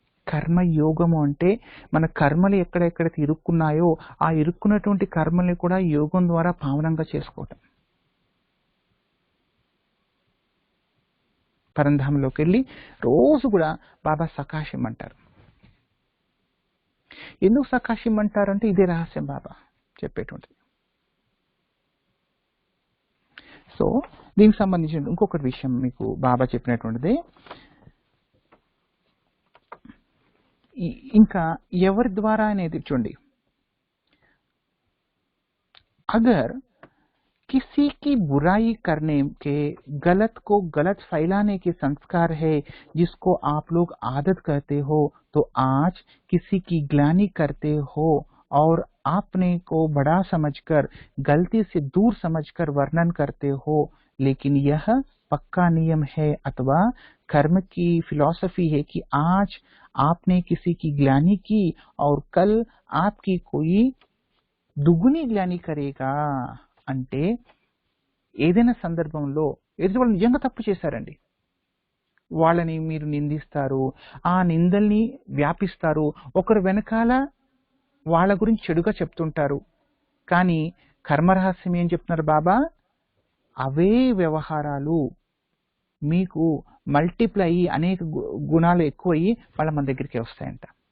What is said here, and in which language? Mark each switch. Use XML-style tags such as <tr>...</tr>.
<te>కర్మయోగము అంటే మన కర్మలు ఎక్కడెక్కడైతే ఇరుక్కున్నాయో ఆ ఇరుక్కున్నటువంటి కర్మల్ని కూడా యోగం ద్వారా పావనంగా చేసుకోవటం. పరంధామంలోకి వెళ్ళి రోజు కూడా బాబా సకాశం అంటారు. ఎందుకు సకాశం అంటారంటే ఇదే రహస్యం బాబా చెప్పేటువంటిది. సో దీనికి సంబంధించిన ఇంకొకటి విషయం మీకు బాబా చెప్పినటువంటిది, ఇంకా ఎవరి ద్వారా అనేది చూడండి,</te> <hi>అగర్ किसी की बुराई करने के, गलत को गलत फैलाने के संस्कार है जिसको आप लोग आदत करते हो, तो आज किसी की ग्लानि करते हो और आपने को बड़ा समझकर, गलती से दूर समझकर वर्णन करते हो, लेकिन यह पक्का नियम है अथवा कर्म की फिलॉसफी है कि आज आपने किसी की ग्लानि की और कल आपकी कोई दुगुनी ग्लानि करेगा.</hi> <te>అంటే ఏదైనా సందర్భంలో ఎదుటి వాళ్ళు నిజంగా తప్పు చేశారండి, వాళ్ళని మీరు నిందిస్తారు, ఆ నిందల్ని వ్యాపిస్తారు, ఒకరు వెనకాల వాళ్ళ గురించి చెడుగా చెప్తుంటారు. కానీ కర్మరహస్యం ఏం చెప్తున్నారు బాబా, అవే వ్యవహారాలు మీకు మల్టిప్లై అయ్యి అనేక గుణాలు ఎక్కువయ్యి వాళ్ళ మన దగ్గరికి వస్తాయంట.</te>